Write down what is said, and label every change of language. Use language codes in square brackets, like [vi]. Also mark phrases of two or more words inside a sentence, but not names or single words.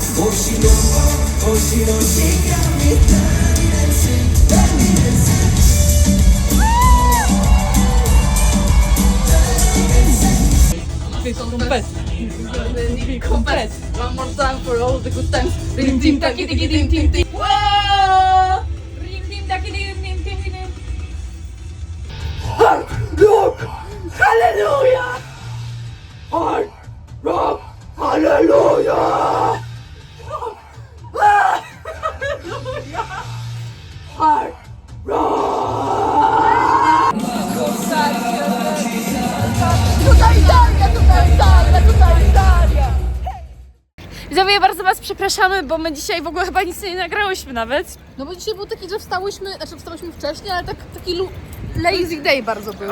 [en] Oh, she know, she got me dirty dancing, dirty dancing. Compet. One more time for all the good times. Dim dim taki dim dim dim dim. Wow! Rim, dim, taki, dim, dim, dim, dim. Look! Hallelujah! Hard rock! Hallelujah! Hard rock! [pl] Widzowie, bardzo was przepraszamy, bo my dzisiaj w ogóle chyba nic nie nagrałyśmy nawet. No bo dzisiaj był taki, że wstałyśmy wcześniej, ale taki [en] lazy day [pl] bardzo był.